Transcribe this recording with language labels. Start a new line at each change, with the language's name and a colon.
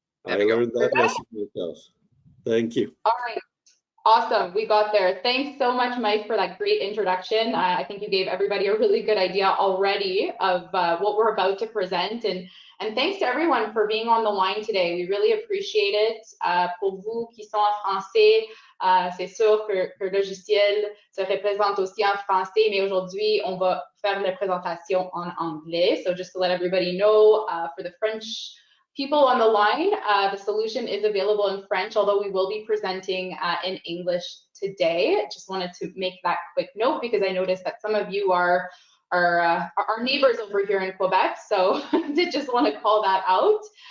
English: I learned that lesson myself. Thank you. All right. Awesome. We got there. Thanks so much, Mike, for that great introduction. I think you gave everybody a really good idea already of what we're about to present. And thanks to everyone for being on the line today. We really appreciate it.
French: Pour vous qui sont en français, c'est sûr que le logiciel se représente aussi en français, mais aujourd'hui, on va faire la présentation en anglais.
English: So just to let everybody know, for the French people on the line, the solution is available in French, although we will be presenting in English today. Just wanted to make that quick note because I noticed that some of you are our neighbors over here in Quebec, so did just want to call that out.